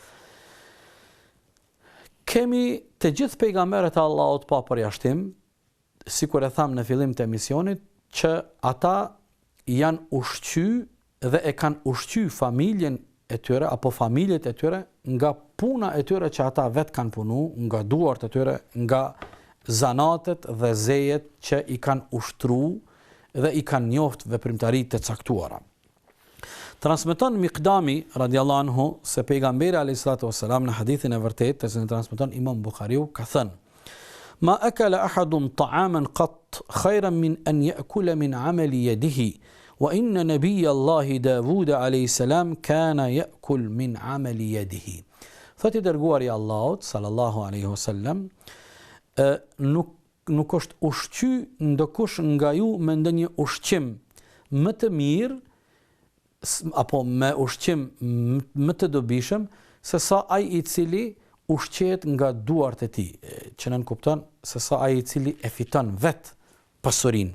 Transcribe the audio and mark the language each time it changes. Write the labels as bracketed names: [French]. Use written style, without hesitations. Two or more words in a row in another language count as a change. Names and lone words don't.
[Albanian] Kemi të gjithë pejgamberët e Allahut pa përjashtim, sikur e tham në fillim të emisionit, që ata janë ushqyer dhe e kanë ushqyer familjen e tyre apo familjet e tyre nga puna e tyre që ata vetë kanë punuar, nga duart e tyre, nga zanatet dhe zejet që i kanë ushtruar dhe i kanë njoft veprimtaritë të caktuara. Transmeton Miqdami [Arabic] رضي الله عنه [Albanian] se pejgamberi [Arabic] عليه الصلاة والسلام [Albanian] në hadithin e vërtetë që transmeton Imam Buhariu ka thënë: [Arabic] ما أكل أحد طعاما قط خيرا من أن يأكل من عمل يده وإن نبي الله داود عليه السلام كان يأكل من عمل يده. [Albanian] Thotë i dërguari i Allahut [Arabic] صلى الله عليه وسلم, [Albanian] nuk është ushqyer ndokush nga ju me ndonjë ushqim më të mirë apo me ushqim më të dobishëm se sa ai i cili ushqehet nga duart e tij, që nën kupton se sa ai i cili e fiton vet pasurinë.